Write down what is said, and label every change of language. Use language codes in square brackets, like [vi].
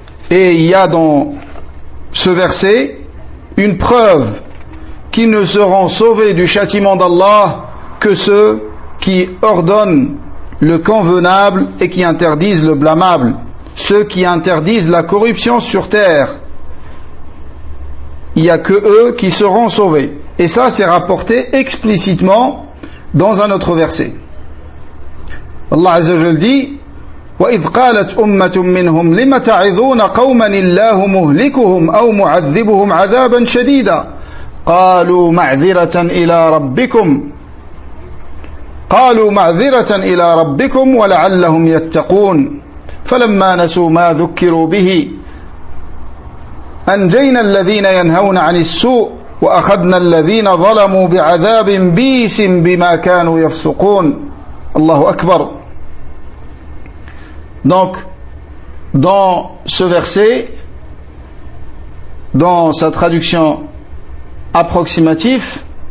[fr] Et il y a dans ce verset une preuve qu'ils ne seront sauvés du châtiment d'Allah que ceux qui ordonnent le convenable et qui interdisent le blâmable, ceux qui interdisent la corruption sur terre. Il n'y a que eux qui seront sauvés. Et ça, c'est rapporté explicitement dans un autre verset. [ar] Allah Azza wa Jalla [fr] dit: [ar] وَإِذْ قَالَتْ أُمَّةٌ مِّنْهُمْ لِمَ تَعِظُونَ قَوْمًا اللَّهُ مُهْلِكُهُمْ أَوْ مُعَذِّبُهُمْ عَذَابًا شَدِيدًا قَالُوا مَعْذِرَةً إِلَى رَبِّكُمْ وَلَعَلَّهُمْ يَتَّقُونَ فَلَمَّا نَسُوا مَا ذُكِّرُوا بِهِ أنجينا الذين ينهون عن السوء وأخذنا الذين ظلموا بعذاب بئيس بما كانوا يفسقون. Allahu Akbar. [fr] Donc, dans ce verset, dans sa traduction approximative,